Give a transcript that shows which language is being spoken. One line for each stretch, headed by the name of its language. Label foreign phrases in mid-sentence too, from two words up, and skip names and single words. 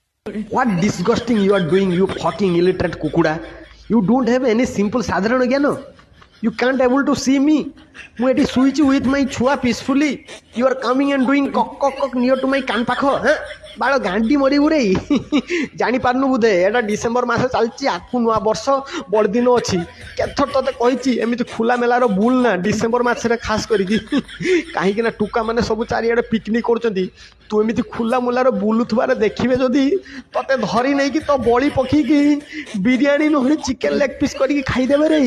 English: What disgusting you are doing, you fucking illiterate kukuda. You don't have any simple
Odia: ସାଧାରଣ ଜ୍ଞାନ.
English: You can't able to see me.
Odia: ମୁଁ ଏଠି ଶୋଇଛି
English: with my
Odia: ଛୁଆ peacefully.
English: You are coming and doing କକ୍ କକ୍ କକ୍ near to my
Odia: କାନ ପାଖ. ବାଳ ଗାଣ୍ଡି ମରିବୁ ରେ. ଜାଣିପାରୁନୁ ବୋଧେ ଏଇଟା ଡିସେମ୍ବର ମାସ ଚାଲିଛି, ଆଗକୁ ନୂଆ ବର୍ଷ ବଡ଼ଦିନ ଅଛି. କେତେଥର ତତେ କହିଛି ଏମିତି ଖୋଲା ମେଲାର ବୁଲ ନା ଡିସେମ୍ବର ମାସରେ ଖାସ କରିକି. କାହିଁକି ନା ଟୁକା ମାନେ ସବୁ ଚାରିଆଡ଼େ ପିକନିକ୍ କରୁଛନ୍ତି. ତୁ ଏମିତି ଖୋଲା ମୋଲାର ବୁଲୁଥିବାରେ ଦେଖିବେ ଯଦି ତତେ ଧରି ନେଇକି ତ ବଳି ପକେଇକି ବିରିୟାନୀ ନହେଲେ
English: chicken leg piece
Odia: କରିକି ଖାଇଦେବେ ରେ.